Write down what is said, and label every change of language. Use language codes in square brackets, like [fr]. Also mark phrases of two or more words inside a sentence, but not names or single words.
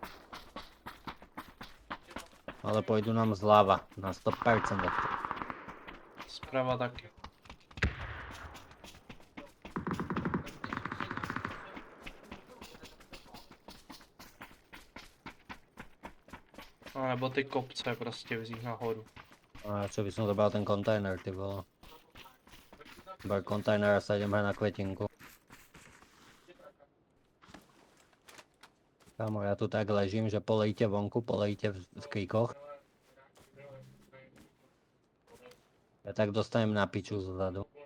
[sk] Ale pôjdu nám zľava, na 100%. [cs] Zprava taky. A nebo ty kopce prostě vzít nahoru. [sk] A čo by som zobral ten kontajner, ty vole. Ber kontajner a sa idem hrať na kvetinku. Kámo, ja tu tak ležím, že polejte vonku, polejte v kríkoch. Ja tak dostanem na piču zozadu.